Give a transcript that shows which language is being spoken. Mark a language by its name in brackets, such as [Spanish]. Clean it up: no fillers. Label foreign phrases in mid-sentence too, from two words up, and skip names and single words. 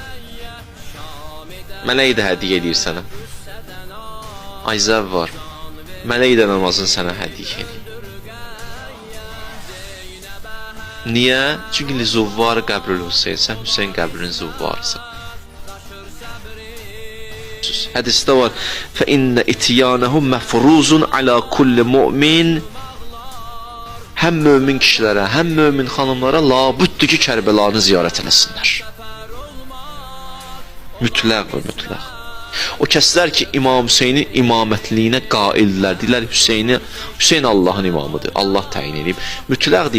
[Azerbaijani] Mələk də hədiyyə edir sənə. Ay zəvvar, mələk də namazın sənə hədiyyə edir. Niyə? Çünki [Arabic] زوار قبر الحسين, [Azerbaijani] sən Hüseyin qəbrinin zuvvarısan. Hədisdə var, [Arabic] فَإِنَّ اِتِيَانَهُ مَفْرُوزٌ عَلَى كُلِّ مُؤْمِنٍ. [Azerbaijani] Həm mömin kişilərə, həm mömin xanımlara labüddür ki, Kərbəlanı ziyarət eləsinlər. Mütləq və mütləq. O kəslər ki, İmam Hüseynin imamətliyinə qaildirlər, deyirlər Hüseyin Allahın imamıdır, Allah təyin edib.